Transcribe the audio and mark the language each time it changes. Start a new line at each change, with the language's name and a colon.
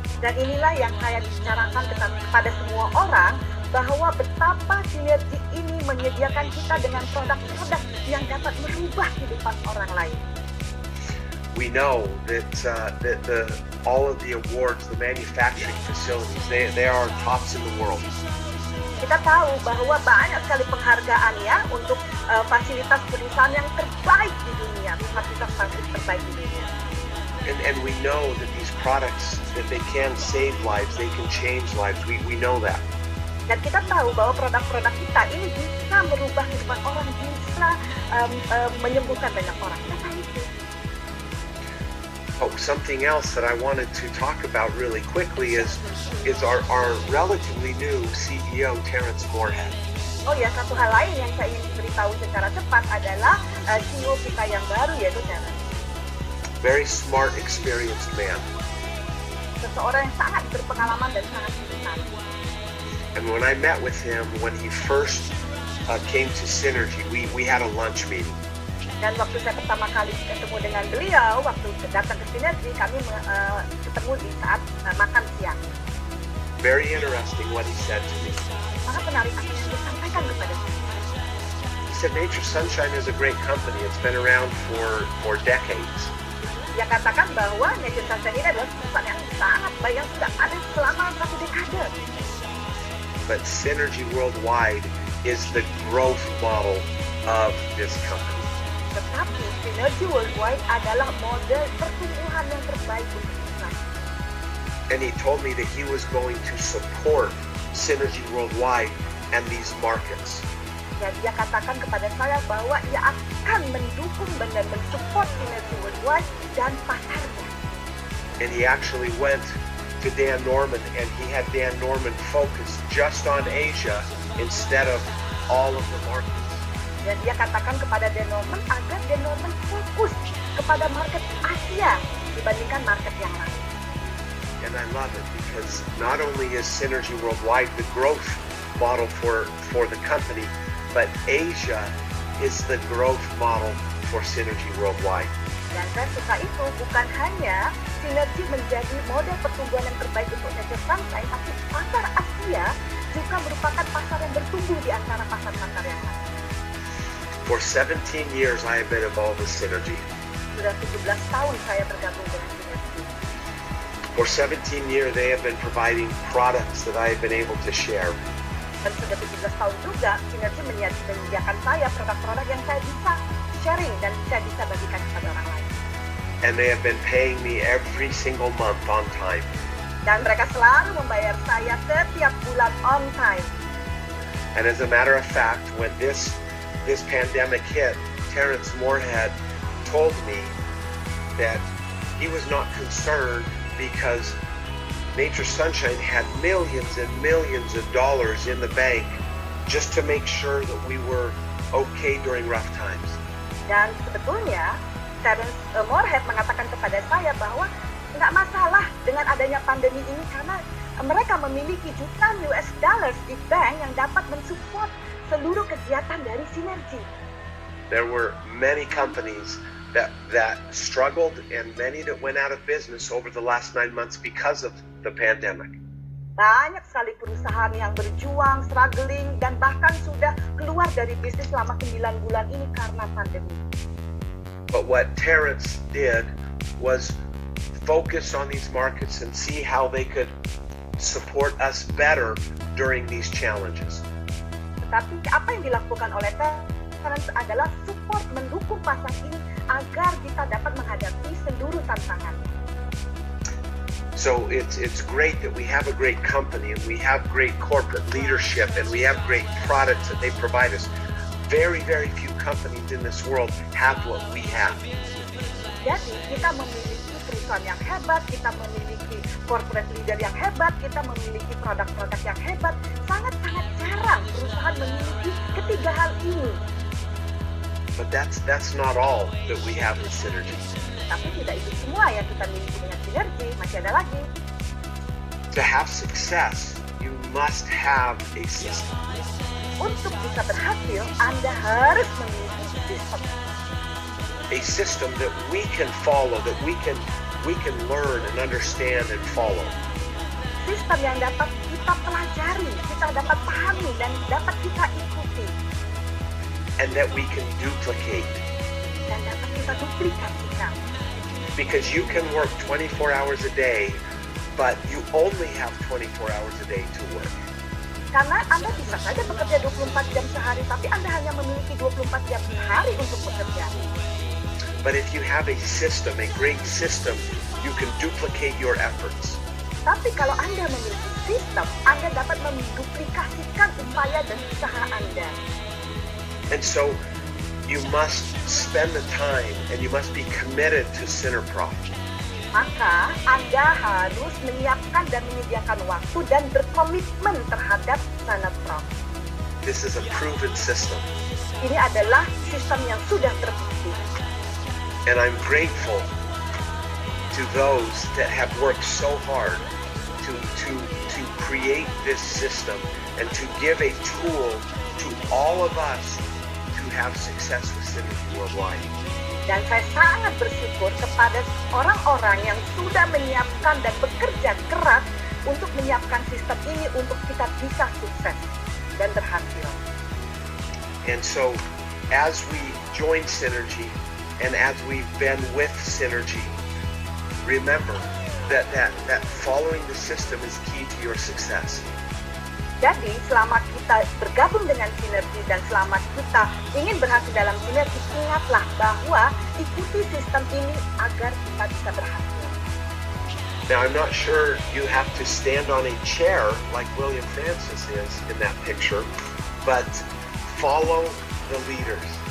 Indonesian: Dan inilah yang saya bicarakan kepada semua orang, bahwa betapa sinergi ini menyediakan kita dengan produk-produk yang dapat merubah kehidupan orang lain.
English: We know that all of the awards, the manufacturing facilities, they are tops in the world.
Indonesian: Kita tahu bahwa banyak sekali penghargaan ya untuk fasilitas perusahaan yang terbaik di dunia, fasilitas terbaik di dunia.
English: And we know that these products, that they can save lives, they can change lives. We know that.
Indonesian: Dan kita tahu bahwa produk-produk kita ini bisa merubah kehidupan orang, bisa menyembuhkan banyak orang. Kita tahu itu.
English: Oh, something else that I wanted to talk about really quickly is our relatively new CEO, Terrence Moorhead.
Indonesian: Oh ya, satu hal lain yang saya ingin beritahu secara cepat adalah CEO kita yang baru, yaitu Terrence.
English: Very smart, experienced man.
Indonesian: Seseorang yang sangat berpengalaman dan sangat pintar.
English: And when I met with him, when he first came to Synergy, we had a lunch meeting.
Indonesian: Dan waktu saya pertama kali ketemu dengan beliau, waktu datang ke Synergy, kami ketemu di saat makan siang.
English: Very interesting what he said to me.
Indonesian: Sangat menarik apa yang dia sampaikan kepada saya.
English: He said, Nature Sunshine is a great company. It's been around for decades.
Indonesian: Dia katakan bahwa Nature Sunshine ini adalah perusahaan yang sangat baik, yang sudah ada selama 1 dekade.
English: But Synergy Worldwide is the growth model of this company.
Indonesian: Tetapi Synergy Worldwide adalah model pertumbuhan yang terbaik untuk perusahaan.
English: And he told me that he was going to support Synergy Worldwide and these markets.
Indonesian: Dan dia katakan kepada saya bahwa ia akan mendukung dan mensupport Synergy Worldwide dan pasarnya.
English: And he actually went to Dan Norman and he had Dan Norman focus just on Asia instead of all of the markets.
Indonesian: Dan dia katakan kepada Dan Norman agar Dan Norman fokus kepada market Asia dibandingkan market yang lain.
English: And I love it because not only is Synergy Worldwide the growth model for the company, but Asia is the growth model for Synergy Worldwide.
Indonesian: Dan saya suka itu bukan hanya Synergy menjadi model pertumbuhan yang terbaik untuk Nature Sunshine, tapi pasar Asia juga merupakan pasar yang bertumbuh di antara pasar-pasar yang lain.
English: For 17 years I have been involved with Synergy.
Indonesian: Sudah 17 tahun saya bergabung dengan Synergy.
English: For 17 years they have been providing products that I have been able to share.
Indonesian: Dan sudah 17 tahun juga Synergy menyediakan saya produk-produk yang saya bisa sharing dan saya bisa bagikan kepada orang lain.
English: and they have been paying me every single month on time.
Indonesian: Dan mereka selalu membayar saya setiap bulan
English: on time. And as a matter of fact, when this pandemic hit, Terrence Moorhead told me that he was not concerned because Nature Sunshine had millions and millions of dollars in the bank just to make sure that we were okay during rough times.
Indonesian: Dan sebetulnya Terence Moorhead mengatakan kepada saya bahwa nggak masalah dengan adanya pandemi ini karena mereka memiliki jutaan US dollars di bank yang dapat mensupport seluruh kegiatan dari Sinergi.
English: There were many companies that struggled and many that went out of business over the last 9 months because of the pandemic.
Indonesian: Banyak sekali perusahaan yang berjuang, struggling, dan bahkan sudah keluar dari bisnis selama 9 bulan ini karena pandemi.
English: But what Terrence did was focus on these markets and see how they could support us better during these challenges.
Indonesian: Tetapi apa yang dilakukan oleh Terrence adalah support, mendukung pasar ini agar kita dapat menghadapi seluruh tantangan.
English: So it's great that we have a great company and we have great corporate leadership and we have great products that they provide us. Very, very few companies in this world have what we have.
Indonesian: Jadi kita memiliki perusahaan yang hebat, kita memiliki
English: corporate leader
Indonesian: yang hebat, kita memiliki produk-produk yang hebat. Sangat-sangat jarang perusahaan memiliki ketiga hal ini.
English: But that's not all that we have with Synergy.
Indonesian: Tapi tidak itu semua yang kita miliki dengan Sinergi, masih ada lagi.
English: To have success, you must have a system.
Indonesian: Untuk bisa berhasil, Anda harus memiliki sistem.
English: A system that we can follow, that we can learn and understand and follow.
Indonesian: Sistem yang dapat kita pelajari, kita dapat pahami dan dapat kita ikuti.
English: And that we can duplicate.
Indonesian: Dan dapat kita duplikasikan.
English: Because you can work 24 hours a day, but you only have 24 hours a day to work.
Indonesian: Karena Anda bisa saja bekerja 24 jam sehari, tapi Anda hanya memiliki 24 jam sehari untuk bekerja.
English: But if you have a system, a great system, you can duplicate your efforts.
Indonesian: Tapi kalau Anda memiliki sistem, Anda dapat menduplikasikan upaya dan usaha Anda.
English: And so you must spend the time and you must be committed to Synerprof.
Indonesian: Maka Anda harus menyiapkan dan menyediakan waktu dan berkomitmen terhadap Synerprof.
English: This is a proven system.
Indonesian: Ini adalah sistem yang sudah terbukti.
English: And I'm grateful to those that have worked so hard to create this system and to give a tool to all of us to have success with Synergy worldwide.
Indonesian: Dan saya sangat bersyukur kepada orang-orang yang sudah menyiapkan dan bekerja keras untuk menyiapkan sistem ini untuk kita bisa sukses dan berhasil.
English: And so, as we join Synergy and as we've been with Synergy, remember that following the system is key to your success.
Indonesian: Jadi selama kita bergabung dengan Sinergi dan selama kita ingin berhasil dalam Sinergi, ingatlah bahwa ikuti sistem ini agar kita bisa berhasil.
English: Now, I'm not sure you have to stand on a chair like William Francis is in that picture, but follow the leaders.